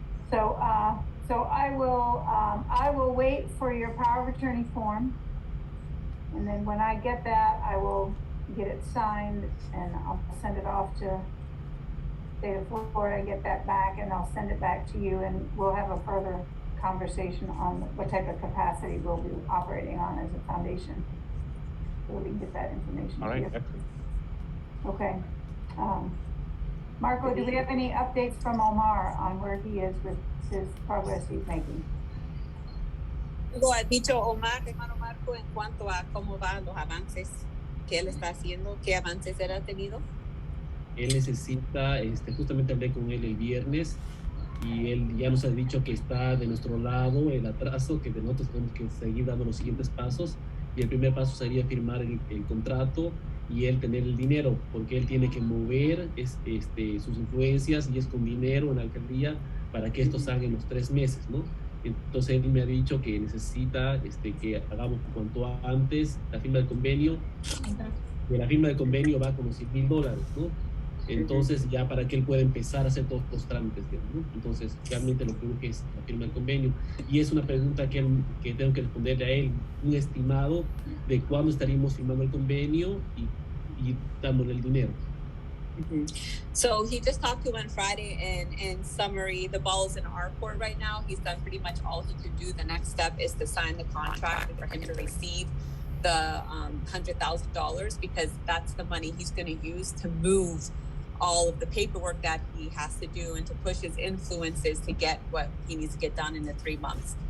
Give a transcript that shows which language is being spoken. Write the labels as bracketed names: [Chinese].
[English] So I will wait for your power of attorney form, and then when I get that, I will get it signed and I'll send it off to State of Florida, get that back, and I'll send it back to you, and we'll have a further conversation on what type of capacity we'll be operating on as a foundation, so we can get that information. All right, to you. excellent. Okay. Marco, do we have any updates from Omar on where he is with his progress he's making? [Spanish] Lo ha dicho Omar, hermano Marco, en cuanto a cómo van los avances que él está haciendo, qué avances él ha tenido. Él necesita, justamente hablé con él el viernes y él ya nos ha dicho que está de nuestro lado el atraso, que de nosotros tenemos que seguir dando los siguientes pasos, y el primer paso sería firmar el contrato y él tener el dinero, porque él tiene que mover sus influencias, y es con dinero en la alcaldía para que esto salga en los 3 meses, ¿no? Entonces él me ha dicho que necesita que hagamos cuanto antes la firma del convenio. De la firma del convenio va con los $100,000, ¿no? Entonces ya para que él pueda empezar a hacer todos los trámites, ¿no? Entonces realmente lo que urge es la firma del convenio, y es una pregunta que tengo que responderle a él, un estimado de cuándo estaríamos firmando el convenio y dándole el dinero. Mm-hmm. [English] So he just talked to him on Friday, and in summary, the ball's in our court right now. He's done pretty much all he can do. The next step is to sign the contract for him to receive the $100,000, because that's the money he's going to use to move all of the paperwork that he has to do and to push his influences to get what he needs to get done in the 3 months.